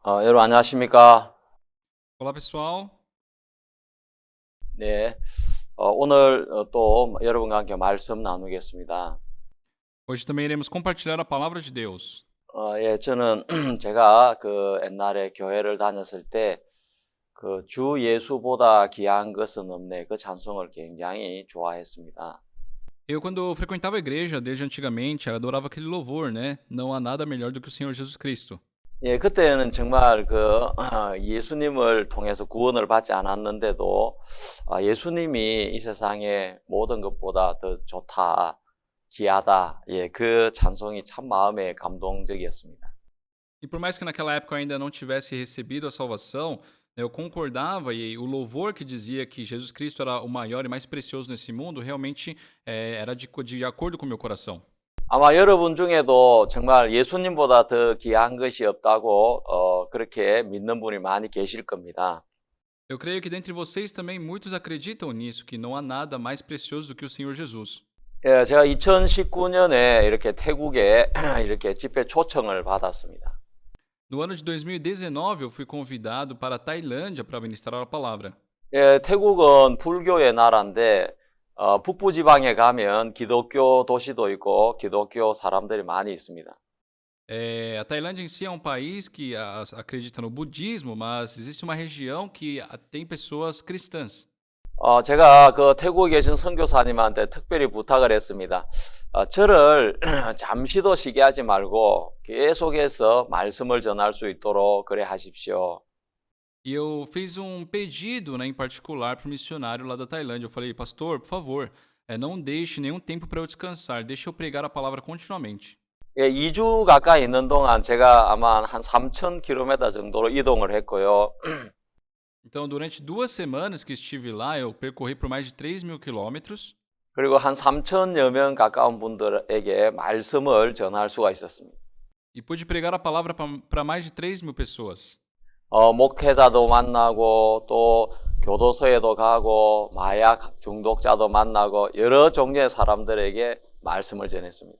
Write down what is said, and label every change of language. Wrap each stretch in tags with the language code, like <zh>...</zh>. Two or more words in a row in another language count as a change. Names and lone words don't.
<ko>여러분 안녕하십니까?</ko> <pt>Olá, pessoal.</pt> <ko>네, 오늘 또 여러분과 함께 말씀 나누겠습니다.</ko> <pt>Hoje também iremos compartilhar a palavra de Deus.</pt> <ko>예, 저는 제가 그 옛날에 교회를 다녔을 때 그 주 예수보다 귀한 것은 없네 그 찬송을 굉장히 좋아했습니다.</ko> <pt>Quando frequentava a igreja desde antigamente, adorava aquele louvor, né? Não há nada melhor do que o Senhor Jesus Cristo.</pt> <ko>예, 그때는 정말 그 예수님을 통해서 구원을 받지 않았는데도 예수님이 이 세상의 모든 것보다 더 좋다, 귀하다. 예, 그 찬송이 참 마음에 감동적이었습니다.</ko> <pt>E por mais que naquela época eu ainda não tivesse recebido a salvação, né, eu concordava e o louvor que dizia que Jesus Cristo era o maior e mais precioso nesse mundo realmente era de acordo com o meu coração.</pt> <ko>아마 여러분 중에도 정말 예수님보다 더 귀한 것이 없다고 그렇게 믿는 분이 많이 계실 겁니다.</ko> <pt>Eu creio que dentre vocês também muitos acreditam nisso, que não há nada mais precioso do que o Senhor Jesus.</pt> <ko>예, 제가 2019년에 이렇게 태국에 이렇게 집회 초청을 받았습니다.</ko> <pt>No ano de 2019, eu fui convidado para a Tailândia para ministrar a palavra.</pt> <ko>예, 태국은 불교의 나라인데 북부 지방에 가면 기독교 도시도 있고 기독교 사람들이 많이 있습니다.</ko> <pt>A Tailândia em si é um país que acredita no budismo, mas existe uma região que tem pessoas cristãs.</pt> <ko>제가 그 태국에 계신 선교사님한테 특별히 부탁을 했습니다. 저를 잠시도 쉬게 하지 말고 계속해서 말씀을 전할 수 있도록 그래 하십시오.</ko> <pt>E eu fiz pedido, né, em particular para o missionário lá da Tailândia. Eu falei, pastor, por favor, não deixe nenhum tempo para eu descansar, deixe eu pregar a palavra continuamente.</pt> <ko>예, 2주 가까이 있는 동안 제가 아마 한 3,000km 정도로 이동을 했고요.</ko> <pt>Então, durante 2 semanas que estive lá, eu percorri por mais de 3.000 quilômetros.</pt> <ko>그리고 한 3,000여 명 가까운 분들에게 말씀을 전할 수가 있었습니다.</ko> <pt>E pude pregar a palavra para mais de 3.000 pessoas.</pt> <ko>목회자도 만나고 또 교도소에도 가고 마약 중독자도 만나고 여러 종류의 사람들에게 말씀을 전했습니다.</ko>